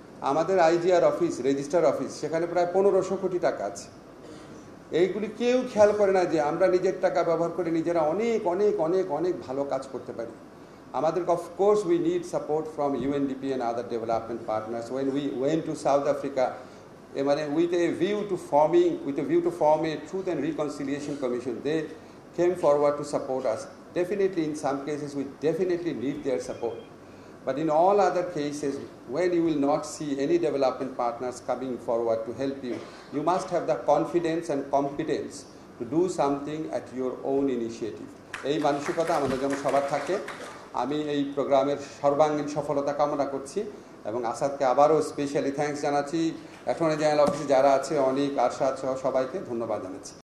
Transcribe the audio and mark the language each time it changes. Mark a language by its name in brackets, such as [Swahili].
[Bangla] আমাদের IGR office, registrar office, সেখানে প্রায় 1500 কোটি টাকা আছে। এইগুলি কেউ খেয়াল করে না যে আমরা নিজের টাকা ব্যবহার করে নিজেরা অনেক অনেক অনেক অনেক ভালো কাজ করতে পারি। আমাদের [English] Of course we need support from UNDP and other development partners. When we went to South Africa, with a view to form a Truth and Reconciliation Commission, they came forward to support us. Definitely, in some cases, we definitely need their support. But in all other cases, when you will not see any development partners coming forward to help you, you must have the confidence and competence to do something at your own initiative. [Bangla] এই মানসিকতা আমাদের যেন সবার থাকে। আমি এই প্রোগ্রামের সর্বাঙ্গীন সফলতা কামনা করছি এবং আসাদকে আবারও স্পেশালি থ্যাঙ্কস জানাচ্ছি। অ্যাটর্নি জেনারেল অফিসে যারা আছে, অনেক আরশাদ সহ সবাইকে ধন্যবাদ জানাচ্ছি।